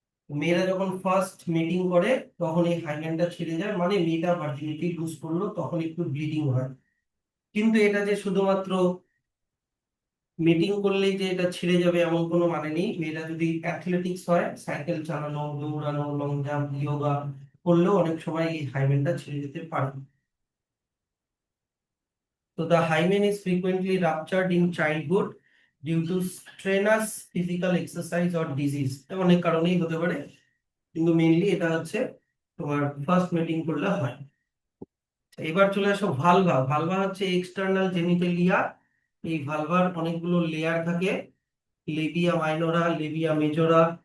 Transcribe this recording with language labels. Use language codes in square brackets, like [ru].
[bn] মেয়েরা যখন first meeting করে তখন এই হাইমেনটা ছিঁড়ে যায়, মানে মেয়েটা ভার্জিনিটি লুজ করলো, তখন একটু ব্লিডিং হয়। কিন্তু এটা যে শুধুমাত্র মিটিং করলেই যে এটা ছিঁড়ে যাবে এমন কোনো মানে নেই। মেয়েরা যদি অ্যাথলেটিক্স হয়, সাইকেল চালানো, দৌড়ানো, লং জাম্প, যোগা করলেও অনেক সময় এই হাইমেনটা ছিঁড়ে যেতে পারে। [en] So the hymen is frequently ruptured in childhood due to strenuous physical exercise or disease। [bn] এটা অনেক কারণেই হতে পারে, কিন্তু মেইনলি এটা হচ্ছে তোমার ফার্স্ট মিটিং করলে হয়। এবার চলে আসো ভালভা। ভালভা হচ্ছে এক্সটার্নাল জেনিটালিয়া। এই ভালভার অনেকগুলো লেয়ার থাকে, লেবিয়া মাইনরা, লেবিয়া মেজরা,